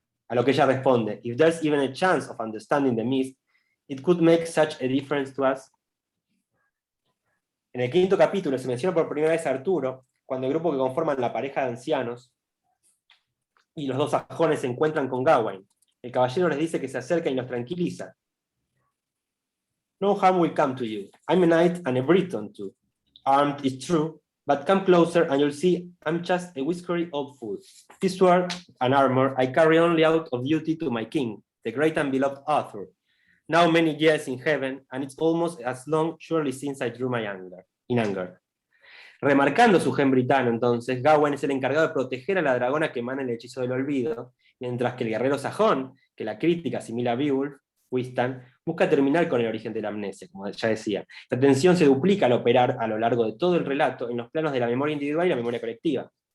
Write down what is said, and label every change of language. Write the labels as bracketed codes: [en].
[es] A lo que ella responde: [en] If there's even a chance of understanding the myth, it could make such a difference to us. [es] En el quinto capítulo se menciona por primera vez a Arturo, cuando el grupo que conforman la pareja de ancianos y los dos sajones se encuentran con Gawain. El caballero les dice que se acerca y los tranquiliza. [en] No harm will come to you. I'm a knight and a Breton too. Armed is true, but come closer and you'll see I'm just a whiskery old fool. This sword and armor I carry only out of duty to my king, the great and beloved Arthur. Now many years in heaven, and it's almost as long surely since I drew my anger. [es] Remarcando su gen britano, entonces, Gawain es el encargado de proteger a la dragona que emana el hechizo del olvido, mientras que el guerrero sajón, que la crítica asimila a Beowulf, Wistan, busca terminar con el origen de la amnesia, como ya decía. La tensión se duplica al operar a lo largo de todo el relato en los planos de la memoria individual y la memoria colectiva.